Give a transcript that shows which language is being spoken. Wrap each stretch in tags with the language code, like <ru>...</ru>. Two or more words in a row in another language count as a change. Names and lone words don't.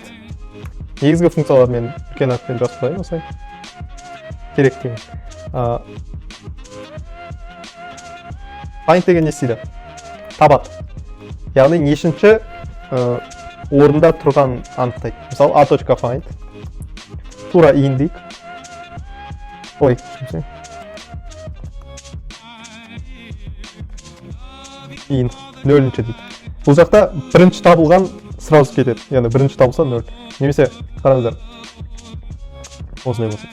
<kk>Негізгі функциялар мен үлкен атпен жазып қояйын осылай. Керек деймін. Find деген не істейді? Табады. Яғни нешінші орында тұрған анықтайды. Мысалы a.find. Тура in дейік. Ой, үшінші. In. Нөлінші дейді. Бұл жақта бірінші табылған сразу кетеді. Яғни бірінші табылса нөл. Немесе қараңыздар. Осындай болсын.</kk>